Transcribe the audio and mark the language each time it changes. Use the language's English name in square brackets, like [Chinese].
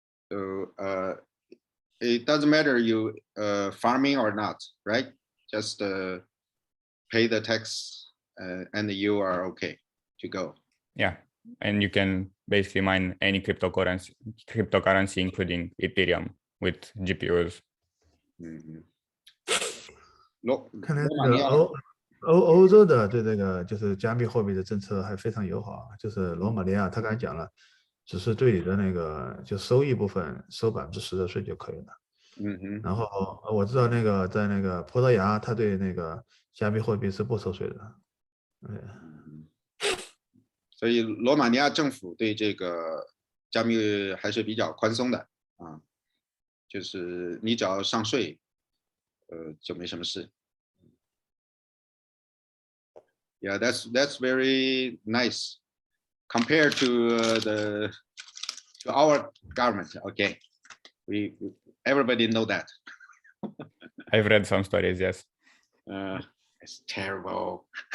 [English] So it doesn't matter you farming or not, right? Just pay the tax and you are okay to go. Yeah, and you can basically mine any cryptocurrency, including Ethereum, with GPUs. [Chinese] 看来这个欧洲的对这个就是加密货币的政策还非常友好，就是罗马尼亚他刚才讲了，只是对你的那个就收益部分收10%的税就可以了。然后我知道那个在那个葡萄牙，他对那个加密货币是不收税的。所以罗马尼亚政府对这个加密还是比较宽松的啊，就是你只要上税，就没什么事。 [English] Yeah, that's very nice compared to our government. Okay, everybody know that. I've read some stories. Yes. It's terrible.